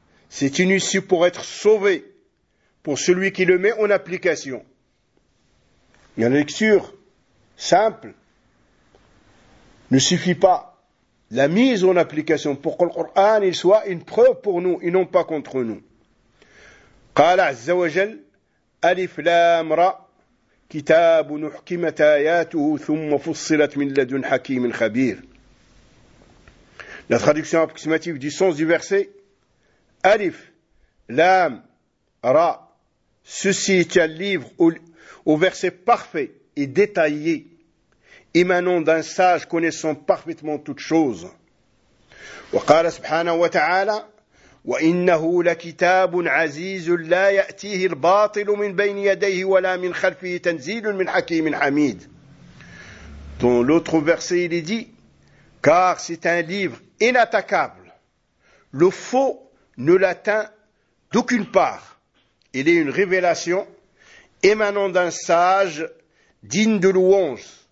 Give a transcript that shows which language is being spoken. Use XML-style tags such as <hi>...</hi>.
<fr>C'est une issue pour être sauvé pour celui qui le met en application. Et la lecture simple ne suffit pas. La mise en application pour que le Coran soit une preuve pour nous et non pas contre nous.</fr> <ar>قال عز وجل ألف لام را كتاب أحكمت آياته ثم فصلت من لدن حكيم خبير.</ar> <fr>La traduction approximative du sens du verset</fr> <ar>ألف لام را.</ar> <fr>Ceci est un livre au verset parfait et détaillé, émanant d'un sage connaissant parfaitement toutes choses.</fr> <ar>وقال سبحانه وتعالى وإنه لكتاب عزيز لا يأتيه الباطل من بين يديه ولا من خلفه تنزيل من حكيم حميد.</ar> <fr>Dans l'autre verset il est dit, car c'est un livre inattaquable, le faux ne l'atteint d'aucune part, il est une révélation émanant d'un sage digne de louange.</fr>